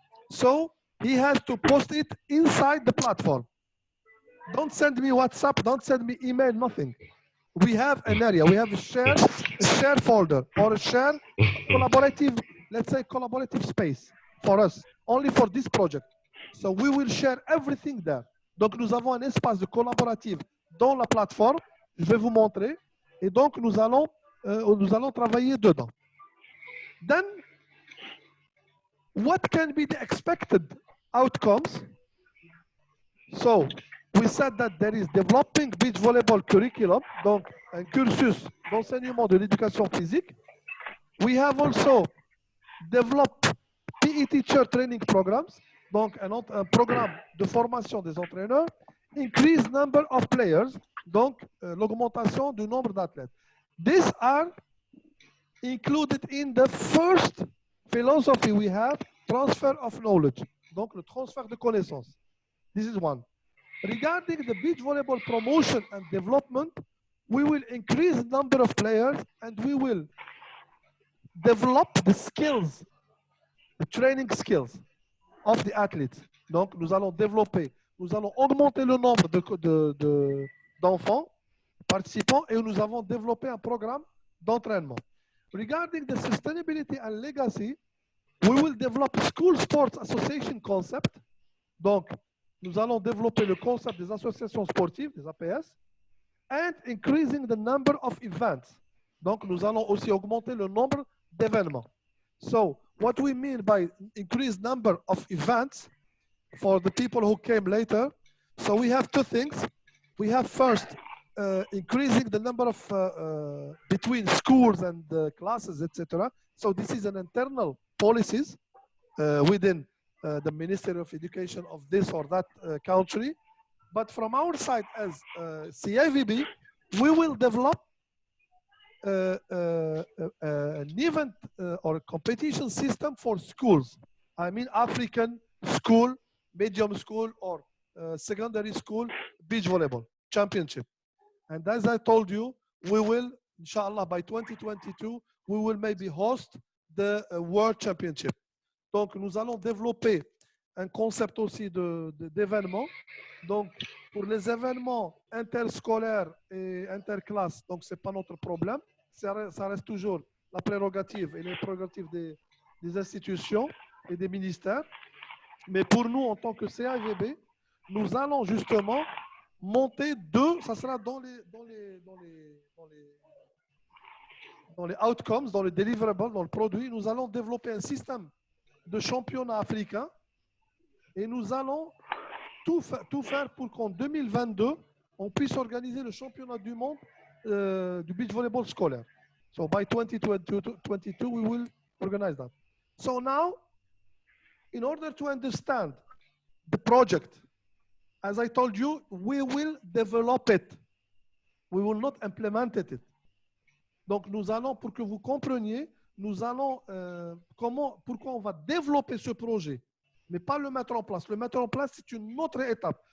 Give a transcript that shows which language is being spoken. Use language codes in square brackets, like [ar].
[en] So he has to post it inside the platform. Don't send me WhatsApp, don't send me email, nothing. We have an area, we have a share folder or a share collaborative, let's say collaborative space for us, only for this project. So we will share everything there. [fr] Donc nous avons un espace de collaboratif dans la plateforme. Je vais vous montrer. Et donc nous allons travailler dedans. [en] Then, what can be the expected outcomes? So we said that there is developing beach volleyball curriculum, [fr] donc un cursus d'enseignement de l'éducation physique. [en] We have also developed PE teacher training programs, [fr] donc un programme de formation des entraîneurs. [en] Increase number of players, [fr] donc l'augmentation du nombre d'athlètes. [en] These are included in the first philosophy we have, transfer of knowledge, [fr] donc le transfert de connaissances. [en] This is one. Regarding the beach volleyball promotion and development, we will increase the number of players and we will develop the skills, the training skills of the athletes. [fr] Donc, nous allons augmenter le nombre d'enfants participants et nous avons développé un programme d'entraînement. [en] Regarding the sustainability and legacy, we will develop school sports association concept. [fr] Donc, nous allons développer le concept des associations sportives, des APS, [en] and increasing the number of events. [fr] Donc, nous allons aussi augmenter le nombre d'événements. [en] So, what we mean by increased number of events for the people who came later, so we have 2 things. We have first increasing the number of between schools and classes, etc. So this is an internal policies within the Ministry of Education of this or that country. But from our side as CIVB, we will develop an event or a competition system for schools. I mean African school, medium school, or secondary school beach volleyball championship. And as I told you, we will, inshallah, by 2022, we will maybe host the World Championship. [fr] Donc, nous allons développer un concept aussi d'événements. Donc, pour les événements interscolaires et interclasses, donc c'est pas notre problème. Ça reste toujours la prérogative et les prérogatives des institutions et des ministères. Mais pour nous, en tant que CIVB, nous allons justement monter 2, ça sera dans les outcomes, dans les deliverables, dans le produit. Nous allons développer un système de championnat africain et nous allons tout faire pour qu'en 2022, on puisse organiser le championnat du monde du beach volleyball scolaire. [en] So by 2022, we will organize that. So now, in order to understand the project, as I told you, we will develop it. We will not implement it. [fr] Donc, nous allons, pour que vous compreniez, nous allons, pourquoi on va développer ce projet. mais pas le mettre en place. Le mettre en place, c'est une autre étape.